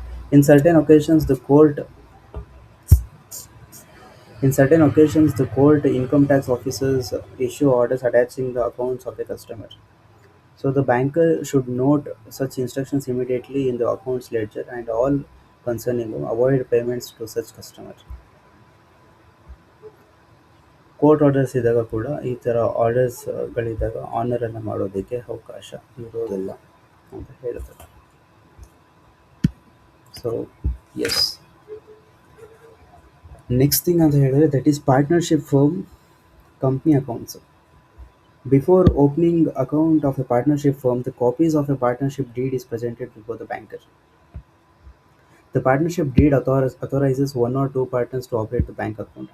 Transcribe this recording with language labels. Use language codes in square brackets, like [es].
[en] In certain occasions, the court In certain occasions, the court income tax officers issue orders attaching the accounts of the customer. So the banker should note such instructions immediately in the accounts ledger and all concerning them avoid payments to such customer. [kn] Court orders ಇದ್ದಾಗ ಕೂಡ ಈ ಥರ ಆರ್ಡರ್ಸ್ಗಳಿದ್ದಾಗ ಆನರನ್ನು ಮಾಡೋದಕ್ಕೆ ಅವಕಾಶ ಇರೋದಿಲ್ಲ ಅಂತ ಹೇಳ್ತಾರೆ. [en] so yes, next thing [kn] ಅಂತ ಹೇಳಿದ್ರೆ [en] That is partnership firm company accounts. Before opening account of a partnership firm, the copies of a partnership deed is presented before the banker. The partnership deed authorizes one or two partners to operate the bank account.